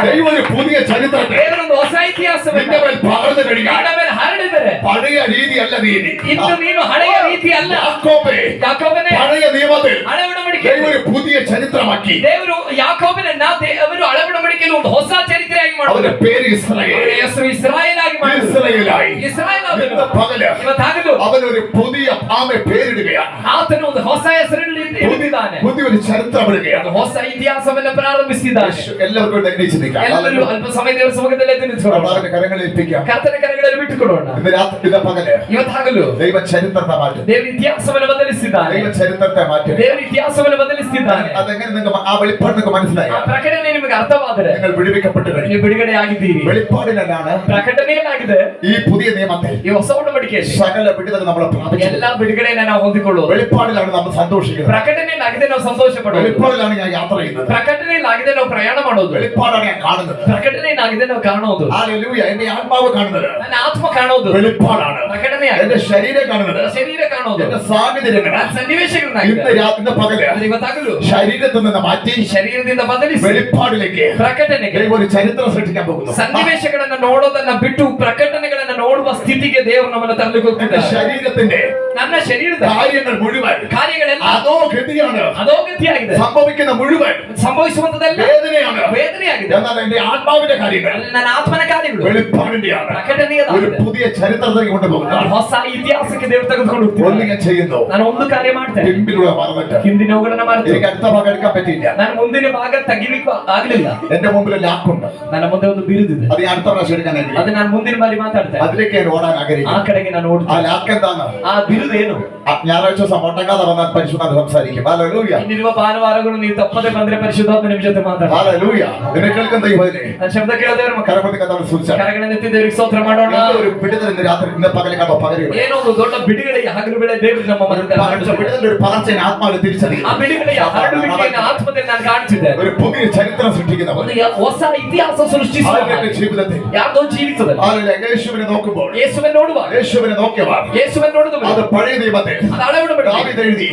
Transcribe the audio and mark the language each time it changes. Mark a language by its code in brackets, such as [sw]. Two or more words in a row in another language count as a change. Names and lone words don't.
[ml] ദൈവം ഒരു പുതിയ ചരിത്രത്തെ [kn] ದೇವರೊಂದು ಹೊಸ ಇತಿಹಾಸವನ್ನು [ml] നിന്റെ മേൽ പകർന്നു കഴിഞ്ഞാൽ [kn] ನಿನ್ನ ಮೇಲೆ ಹರಡಿದರೆ [ml] പഴയ രീതിയല്ല നീതി. [kn] ಇನ್ನು ನೀನು ಹಳೆಯ ರೀತಿ ಅಲ್ಲ. [ml] യാക്കോബേ, [kn] ಯಾಕೋಬನೇ, [ml] പഴയ നിയമത്തിൽ [kn] ಹಳೆ ಒಡಂಬಡಿಕೆ [ml] ദൈവം ഒരു പുതിയ ചരിത്രമാക്കി. [kn] ದೇವರು ಯಾಕೋಬನನ್ನ ಅವರು ಹಳೆ ಒಡಂಬಡಿಕೆಯಲ್ಲಿ ಒಂದು ಹೊಸ ಚರಿತ್ರೆಯಾಗಿ [ml] അവന്റെ [kn] ಮಾಡಿದರು. [ml] പേര് ഇസ്രായേൽ. [kn] ಅವರ ಹೆಸರು ಇಸ್ರಾಯೇಲ್ ಆಗಿ ಮಾಡಿದರು. [ml] ഇസ്രായേലായി. [kn] ಇಸ್ರಾಯೇಲ್ [ml] ഇന്ന് [kn] ಆದನು. [ml] പകല് [kn] ಇವತ್ತಾಗಲು [ml] അവനൊരു പുതിയ പേരിടുകയാണ്. [kn] ಆತನು ಒಂದು ಹೊಸ ಹೆಸರನ್ನು ಇಟ್ಟಿದ್ದಾನೆ. [ml] പുതിയൊരു ചരിത്രം ഇടുകയാണ്. [kn] ಒಂದು ಹೊಸ ಇತಿಹಾಸವನ್ನು ಪ್ರಾರಂಭಿಸಿದ್ದಾನೆ. [ml] എല്ലാവർക്കും എഴുന്നേറ്റ് നിൽക്കാം. [kn] ಎಲ್ಲರೂ ಅಲ್ಪ ಸಮಯ ದೇವರ ಸಮ್ಮುಖದಲ್ಲಿ ಎದ್ದು ನಿಂತುಕೊಳ್ಳೋಣ. [ml] കർത്താവിന്റെ കരങ്ങളിൽ ഏൽപ്പിക്കാം. [kn] ಕರ್ತನ ಕರಗಳಲ್ಲಿ ಬಿಟ್ಟುಕೊಡೋಣ. [ml] ഇന്ന് രാത്രി ഇന്ന് പകല് [kn] ಇವತ್ತಾಗಲು [ml] ദൈവ ചരിത്രത്തെ മാറ്റും. [kn] ದೇವರ ಇತಿಹಾಸವನ್ನು ಬದಲಿಸಿದ್ದಾನೆ. [ml] ദൈവ ചരിത്രത്തെ മാറ്റും. [kn] ದೇವರ ಇತಿಹಾಸವನ್ನು ಬದಲಿಸಿದ್ದಾನೆ. [ml] അതെങ്ങനെ നിങ്ങൾക്ക് ആ വെളിപ്പാട് നിങ്ങൾക്ക് മനസ്സിലായി? [kn] ಆ ಪ್ರಕಟಣೆ ನಿಮಗೆ ಅರ್ಥವಾದರೆ [ml] നിങ്ങൾ വിടുവിക്കപ്പെട്ടു കഴിഞ്ഞു. [kn] ನೀವು ಬಿಡುಗಡೆ ಆಗಿದ್ದೀರಿ. [ml] വെളിപ്പാടിലാണ് [kn] ಪ್ರಕಟಣೆಯಲ್ಲಾಗಿದೆ. [ml] ഈ പുതിയ നിയമത്തിൽ [kn] ಈ ಹೊಸ ಒಡಂಬಡಿಕೆಯಲ್ಲಿ [ml] സകല വിടുതൽ നമ്മൾ പ്രാപിച്ചു. [kn] ಎಲ್ಲಾ ಬಿಡುಗಡೆಯನ್ನ ನಾವು ಹೊಂದಿಕೊಳ್ಳುವುದು. [ml] വെളിപ്പാടിലാണ് നമ്മൾ സന്തോഷിക്കുന്നത്. [kn] ಪ್ರಕಟಣೆಯಲ್ಲಾಗಿದೆ ನಾವು ಸಂತೋಷ ಪಡುವುದು. [ml] വെളിപ്പാടിലാണ് ഞാൻ യാത്ര ചെയ്യുന്നത്. [kn] ಪ್ರಕಟಣೆಯಲ್ಲಾಗಿದೆ ನಾವು ಪ್ರಯಾಣ ಮಾಡೋದು. [ml] വെളിപ്പാടാണ് ഞാൻ കാണുന്നത്. [kn] ಪ್ರಕಟಣೆಯಲ್ಲಾಗಿದೆ ನಾವು ಕಾಣುವುದು. [ml] ഹല്ലേലൂയ. എന്റെ ആത്മാവ് കാണുന്നത് [kn] ನನ್ನ ಆತ್ಮ ಕಾಣುವುದು [ml] വെളിപ്പാടാണ്. [kn] ಪ್ರಕಟಣೆಯಾಗಿದೆ. [ml] എന്റെ ശരീരം കാണുന്നത്, [kn] ಶರೀರ ಕಾಣುವುದು [ml] എന്റെ സാഹചര്യങ്ങൾ [kn] ನನ್ನ ಸನ್ನಿವೇಶಗಳನ್ನಾಗಿದೆ. [ml] ഇന്ന് പകല് [kn] ಆದ್ರೆ ಇವತ್ತಾಗಲು [ml] ശരീരത്തിൽ നിന്ന് മാറ്റി [kn] ಶರೀರದಿಂದ ಬದಲಿಸಿ [ml] വെളിപ്പാടിലേക്ക് [kn] ಪ್ರಕಟಣೆಗೆ [ml] ദൈവം ഒരു ചരിത്രം സൃഷ്ടിക്കാൻ പോകുന്നു. [kn] ಸನ್ನಿವೇಶಗಳನ್ನ ನೋಡೋದನ್ನ ಬಿಟ್ಟು ಪ್ರಕಟಣೆಗಳನ್ನ ನೋಡುವ ಸ್ಥಿತಿಗೆ ದೇವರು ನಮ್ಮನ್ನು ತರಲಿಕ್ಕೆ [ml] എന്റെ [kn] ಹೋಗ್ತಿದ್ದಾರೆ. [ml] ശരീരത്തിന്റെ [kn] ನನ್ನ ಶರೀರದ [ml] കാര്യങ്ങൾ മുഴുവൻ [kn] ಕಾರ್ಯಗಳೆಲ್ಲ [ml] അതോ ഗതിയാണ്. [kn] ಅಧೋಗತಿಯಾಗಿದೆ. [ml] സംഭവിക്കുന്ന മുഴുവൻ [kn] ಸಂಭವಿಸುವಂತದೆಲ್ಲ [ml] വേദനയാണ്. [kn] ವೇದನೆಯಾಗಿದೆ. [ml] എന്നാൽ എന്റെ ആത്മാവിന്റെ കാര്യങ്ങൾ [kn] ನನ್ನ ಆತ್ಮನ ಕಾರ್ಯಗಳು [ml] വെളിപ്പാടിന്റെയാണ്. ഒരു [kn] ಪ್ರಕಟಣೆಯದಾಗಿದೆ. [ml] പുതിയ ചരിത്രത്തിലേക്ക് കൊണ്ടുപോകുന്നു. [kn] ಹೊಸ ಇತಿಹಾಸಕ್ಕೆ ದೇವರು ತೆಗೆದುಕೊಂಡು [ml] ഒന്ന് [kn] ಹೋಗ್ತಿದ್ದಾರೆ. [ml] ഞാൻ ചെയ്യുന്നു, [kn] ನಾನು ಒಂದು ಕಾರ್ಯ ಮಾಡ್ತೇನೆ. [ml] പിമ്പിലൂടെ മറന്നിട്ട് [kn] ಹಿಂದಿನವುಗಳನ್ನ ಮಾಡ್ತೇನೆ. [ml] എനിക്ക് അടുത്ത ഭാഗം എടുക്കാൻ പറ്റിയില്ല. [kn] ನಾನು ಮುಂದಿನ ಭಾಗ ತೆಗಿಲಿಕ್ಕೆ ಆಗ್ಲಿಲ್ಲ. [ml] എന്റെ മുമ്പിൽ ലാക്കുണ്ട്. [kn] ನನ್ನ ಮುಂದೆ ಒಂದು ಬಿರುದಿದೆ. [ml] അത് ഞാൻ അടുത്ത പ്രാവശ്യം എടുക്കാനായിട്ട് [kn] ಅದು ನಾನು ಮುಂದಿನ ಬಾರಿ ಮಾತಾಡ್ತೇನೆ. [ml] അതിലേക്ക് ഞാൻ ഓടാൻ [kn] ಆ [ml] ആഗ്രഹിക്കുന്നു. [kn] ಕಡೆಗೆ ನಾನು [ml] ആ [kn] ಓಡ್ತೇನೆ. [ml] ലാക്ക് എന്താണ്? [kn] ಆ ಬಿರುದು ಏನು? [ml] ഞായറാഴ്ച ദിവസം മുടങ്ങാതെ വന്നാൽ പരിശുദ്ധാത്മ സംസാരിക്കും. ഹല്ലേലൂയ. [kn] ಇನ್ನಿರುವ ಭಾನುವಾರಗಳು ನೀವು ತಪ್ಪದೆ ಬಂದ್ರೆ ಪರಿಶುದ್ಧಾತ್ಮ ನಿಮ್ಮ ಜೊತೆ ಮಾತಾಡ. [ml] ഹല്ലേലൂയ. നിന്നെ കേൾക്കുന്ന ദൈവമേ, [kn] ನನ್ನ ಶಬ್ದ ಕೇಳದೇವ್ರ ಮಕ್ಕಳ [ml] കരമതി കഥാ സൂചിച്ച [kn] ಕರಗಳನ್ನೆತ್ತಿ ದೇವರಿಗೆ ಸ್ತೋತ್ರ ಮಾಡೋಣ. [ml] ഒരു വിടുതൽ ഇന്ന് രാത്രി ഇന്ന് പകലിക്കാണോ പകരുക? [kn] ಏನೋ ಒಂದು ದೊಡ್ಡ ಬಿಡುಗಡೆಯ ಹಗಲು ವೇಳೆ ದೇವರು ನಮ್ಮ ಮನದಲ್ಲಿ ಹರಡುತ್ತಿದ್ದಾರೆ. [ml] വിടുതലിന്റെ ഒരു പകർച്ചയെ ആത്മാവിൽ [kn] ಆ [ml] തിരിച്ചറിയുക. [kn] ಬಿಡುಗಡೆಯ ಹರಡುವಿಕೆಯನ್ನು ಆತ್ಮದಲ್ಲಿ ನಾನು ಕಾಣ್ತಿದ್ದೆ. [ml] ഒരു പുതിയ ചരിത്രം സൃഷ്ടിക്കുന്നവർ [kn] ಒಂದು ಹೊಸ ಇತಿಹಾಸ ಸೃಷ್ಟಿಸುವ [ml] ആരുടെ ജീവിതത്തിൽ [kn] ಯಾರ್ದೋ ಜೀವಿತದಲ್ಲಿ [ml] ആരുടെ യേശുവിനെ നോക്കുമ്പോൾ [kn] ಯೇಸುವನ್ನು ನೋಡುವಾಗ [ml] യേശുവിനെ നോക്കിയവർ [kn] ಯೇಸುವನ್ನು ನೋಡಿದವರು [ml] അത് പഴയ നിയമത്തിൽ [kn] ಅದು ಹಳೆ ಒಡಂಬಡಿಕೆ. [ml] ദാവീദ് എഴുതി